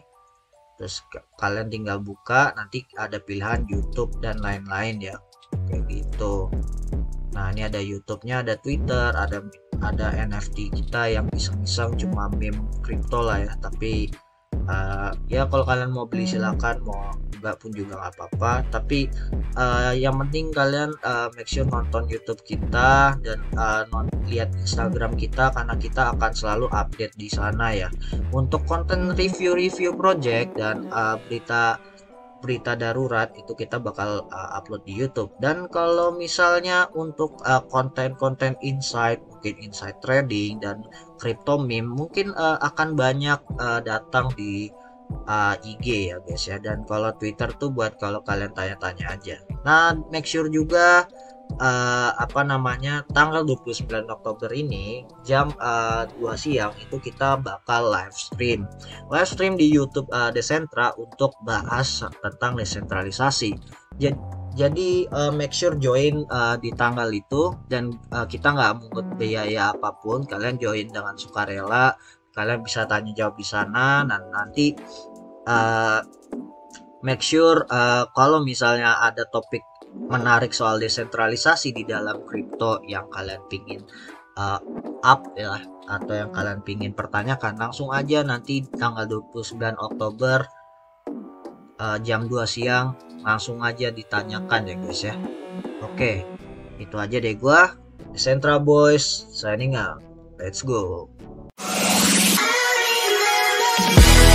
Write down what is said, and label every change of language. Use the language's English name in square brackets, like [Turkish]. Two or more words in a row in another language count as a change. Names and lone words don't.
[Indonesian] Terus kalian tinggal buka, nanti ada pilihan YouTube dan lain-lain ya, kayak gitu. Nah, ini ada YouTube-nya, ada Twitter, ada NFT kita yang iseng-iseng cuma meme crypto lah ya. Tapi ya kalau kalian mau beli silakan, mau enggak pun juga nggak apa-apa. Tapi yang penting kalian [English] make sure [Indonesian] nonton YouTube kita dan lihat Instagram kita, karena kita akan selalu update di sana ya untuk konten review project dan berita darurat. Itu kita bakal upload di YouTube. Dan kalau misalnya untuk konten-konten insight, mungkin insight trading dan crypto meme, mungkin akan banyak datang di IG ya guys ya. Dan kalau Twitter tuh buat kalau kalian tanya-tanya aja. Nah, [English] make sure [Indonesian] juga tanggal 29 Oktober ini jam 2 siang itu kita bakal live stream di YouTube Decentra untuk bahas tentang desentralisasi. Jadi [English] make sure [Indonesian] join di tanggal itu, dan kita nggak mungut biaya apapun. Kalian join dengan sukarela, kalian bisa tanya jawab di sana. Dan nanti [English] make sure [Indonesian] kalau misalnya ada topik menarik soal desentralisasi di dalam kripto yang kalian pingin up ya, atau yang kalian pingin pertanyakan, langsung aja nanti tanggal 29 Oktober jam 2 siang langsung aja ditanyakan ya guys ya. Oke, itu aja deh gua, [English] Decentra Boys signing out. Let's go.